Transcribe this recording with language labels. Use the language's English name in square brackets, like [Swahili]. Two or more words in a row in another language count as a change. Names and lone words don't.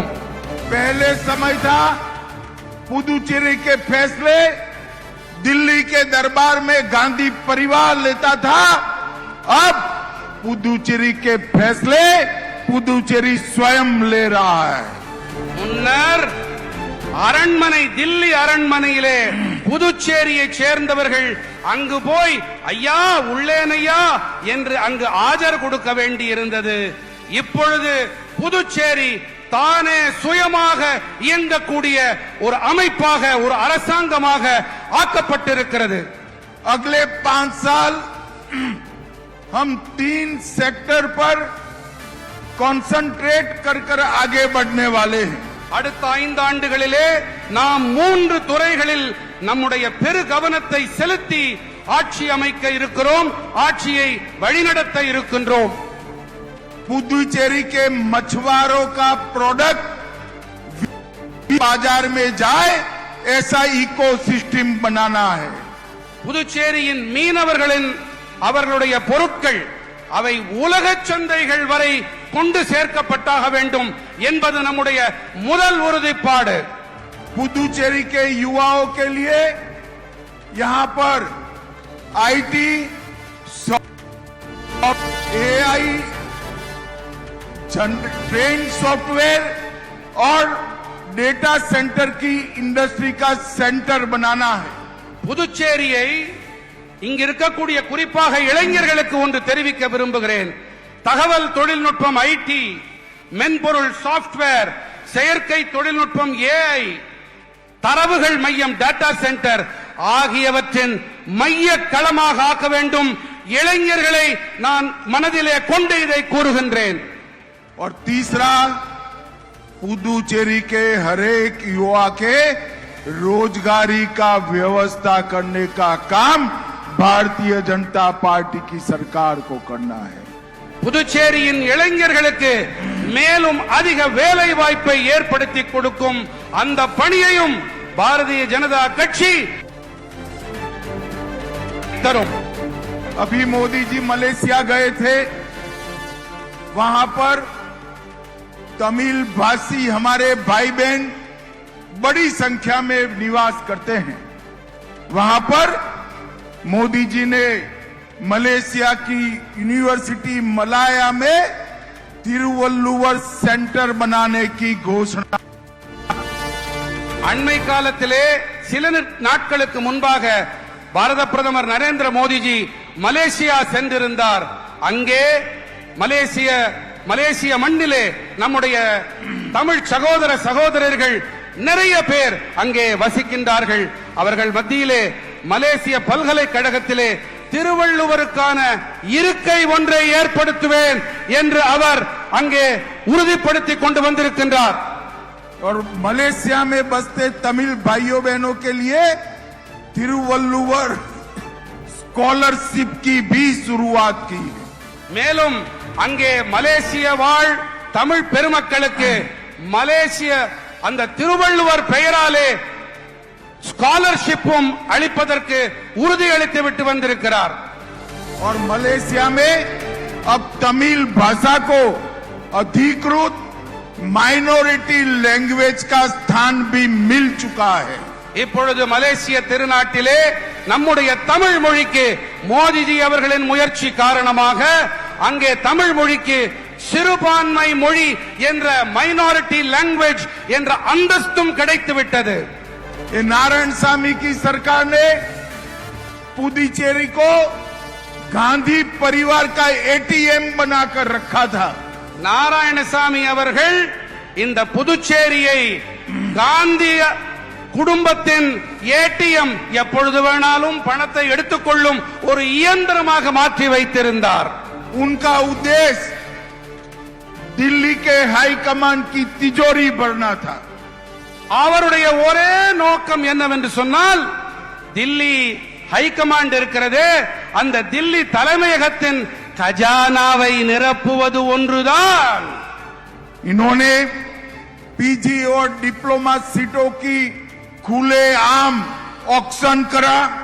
[Hindi] पहले समय था पुदुचेरी के फैसले दिल्ली के दरबार में गांधी परिवार लेता था, अब पुदुचेरी के फैसले पुदुचेरी स्वयं ले रहा है. [Tamil] முன்னர் அரண்மனை, தில்லி அரண்மனையிலே புதுச்சேரியை சேர்ந்தவர்கள் அங்கு போய் ஐயா உள்ளேனையா என்று அங்கு ஆஜர் கொடுக்க வேண்டி இருந்தது. இப்பொழுது புதுச்சேரி தானே சுயமாக இயங்கக்கூடிய ஒரு அமைப்பாக, ஒரு அரசாங்கமாக ஆக்கப்பட்டிருக்கிறது. [Hindi] अगले 5 साल हम 3 सेक्टर पर कंसंट्रेट कर आगे बढ़ने वाले हैं. [Tamil] அடுத்த 5 ஆண்டுகளிலே நாம் 3 துறைகளில் நம்முடைய பெரு கவனத்தை செலுத்தி ஆட்சி அமைக்க இருக்கிறோம், ஆட்சியை वழிநடத்த இருக்கின்றோம். [Hindi] पुदुचेरी के मछुआरों का प्रोडक्ट बाजार में जाए ऐसा इकोसिस्टम बनाना है. [Tamil] புதுச்சேரியின் மீனவர்களின் அவர்களுடைய பொருட்கள் அவை உலக சந்தைகள் வரை கொண்டு சேர்க்கப்பட்டாக வேண்டும் என்பது நம்முடைய முதல் உறுதிப்பாடு. [Hindi] पुदुचेरी के युवाओं के लिए यहां पर आईटी, एआई, ट्रेन सॉफ्टवेयर और [English] data center [Hindi] की इंडस्ट्री का सेंटर बनाना है. [Tamil] புதுச்சேரியை இங்க இருக்கக்கூடிய குறிப்பாக இளைஞர்களுக்கு ஒன்று தெரிவிக்க விரும்புகிறேன். தகவல் தொழில்நுட்பம் ஐடி, மென்பொருள் சாப்ட்வேர், செயற்கை தொழில்நுட்பம் ஏஐ, தரவுகள் மையம் [English] data center [Tamil] ஆகியவற்றின் மைய களமாக ஆக்க வேண்டும். இளைஞர்களை நான் மனதிலே கொண்டு இதை கூறுகின்றேன். [Hindi] और तीसरा, पुदुचेरी के हरेक युवा के रोजगारी का व्यवस्था करने का काम भारतीय जनता पार्टी की सरकार को करना है. [Tamil] புதுச்சேரியின் இளைஞர்களுக்கு மேலும் அதிக வேலை வாய்ப்பை ஏற்படுத்தி கொடுக்கும் அந்த பணியையும் பாரதிய ஜனதா கட்சி தரும். [Hindi] अभी मोदी जी मलेशिया गए थे, वहां पर तमिल भाषी हमारे भाई बहन बड़ी संख्या में निवास करते हैं. वहां पर मोदी जी ने मलेशिया की यूनिवर्सिटी मलाया में तिरुवल्लुवर सेंटर बनाने की घोषणा. [Tamil] அண்மை காலத்திலே சில நாட்களுக்கு முன்பாக பாரத பிரதமர் நரேந்திர மோடிஜி மலேசியா சென்றிருந்தார். அங்கே மலேசிய மண்ணிலே நம்முடைய தமிழ் சகோதர சகோதரர்கள் நிறைய பேர் அங்கே வசிக்கின்றார்கள். அவர்கள் மத்தியிலே மலேசிய பல்கலைக்கழகத்திலே திருவள்ளுவருக்கான இருக்கை ஒன்றை ஏற்படுத்துவேன் என்று அவர் அங்கே உறுதிப்படுத்திக் கொண்டு வந்திருக்கின்றார். [Hindi] और मलेशिया में बसते तमिल भाइयों बहनों के लिए तिरुवल्लुवर स्कॉलरशिप की भी शुरुआत की है। [Tamil] மேலும் அங்கே மலேசிய வாழ் தமிழ் பெருமக்களுக்கு மலேசிய அந்த திருவள்ளுவர் பெயராலே ஸ்காலர்ஷிப்பும் அளிப்பதற்கு உறுதியளித்து விட்டு வந்திருக்கிறார். [Hindi] और मलेशिया में अब तमिल भाषा को अधिकृत [English] minority language [Hindi] का स्थान भी मिल चुका है। [Tamil] இப்பொழுது மலேசிய திருநாட்டிலே நம்முடைய தமிழ் மொழிக்கு மோடிஜி அவர்களின் முயற்சி காரணமாக அங்கே தமிழ் மொழிக்கு சிறுபான்மை மொழி என்ற [English] minority language [Tamil] என்ற அந்தஸ்தும் கிடைத்து விட்டது. [Hindi] ये नारायण सामी की सरकार ने पुदुचेरी को गांधी परिवार का एटीएम बनाकर रखा था। [Tamil] நாராயணசாமி அவர்கள் இந்த புதுச்சேரியை காந்தி குடும்பத்தின் ஏடிஎம் எப்பொழுது வேணாலும் பணத்தை எடுத்துக்கொள்ளும் ஒரு இயந்திரமாக மாற்றி வைத்திருந்தார். [Hindi] उनका उद्देश्य दिल्ली के [English] high command [Hindi] की तिजोरी भरना था। [Tamil] அவருடைய ஒரே நோக்கம் என்னவென்று சொன்னால் தில்லி ஹைகமாண்ட் இருக்கிறது, அந்த தில்லி தலைமையகத்தின் खजानाவை நிரப்புவது ஒன்றுதான். [Hindi] इन्होंने पीजी और डिप्लोमा सीटों की खुलेआम ऑक्शन करा।